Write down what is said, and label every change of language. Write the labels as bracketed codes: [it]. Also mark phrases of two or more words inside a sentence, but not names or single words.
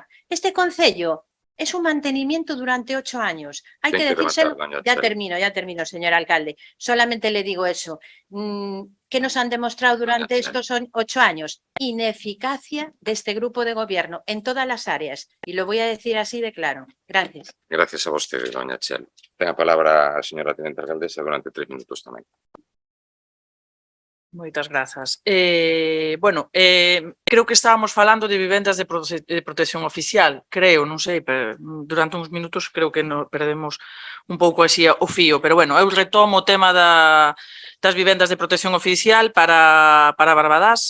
[es] Este concello es un mantenimiento durante 8 años. Hay que decírselo. Ya termino, señor alcalde. Solamente le digo eso. ¿Qué nos han demostrado durante estos 8 años? Ineficacia de este grupo de gobierno en todas las áreas. Y lo voy a decir así de claro. Gracias. [gl] Gracias a vostede, doña Chel. Ten a palabra a señora tenente alcaldesa durante 3 minutos tamén. Moitas grazas. Creo que estábamos falando de vivendas de protección oficial, creo, non sei, pero durante uns minutos creo que perdemos un pouco así o fío, pero bueno, eu retomo o tema das vivendas de protección oficial para Barbadás.